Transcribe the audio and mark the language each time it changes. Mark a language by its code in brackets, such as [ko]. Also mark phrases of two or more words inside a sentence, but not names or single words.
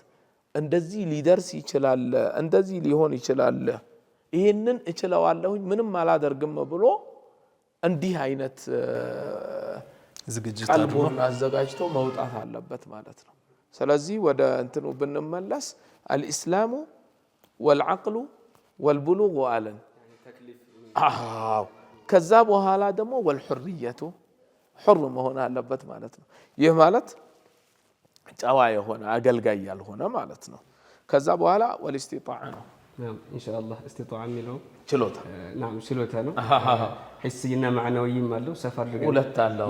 [am] እንደዚህ ሊደርስ ይችላል እንደዚህ ሊሆን ይችላል ይሄንን እችለዋለሁኝ ምንም አላደርግም ብሎ እንዲህ አይነት ዝግጅት አዘጋጅቶ መውጣት አለበት ማለት ነው። ስለዚህ ወደ እንትኑ ብንመለስ [ar] الاسلام والعقل والبلوغ [am] አለን። ከዛ በኋላ ደግሞ [ar] والحريه حر [am] መሆን አለበት ማለት ነው። ይህ ማለት ጨዋ የሆነ አገልጋይ ያልሆነ ማለት ነው። ከዛ በኋላ والاستطاعه ነው ኢንሻአላህ استطاعه የሚለው ችሎታ ችሎታ ነው። [ar] حسيا ومعنويا [am] አለው ሰፈር አድርገን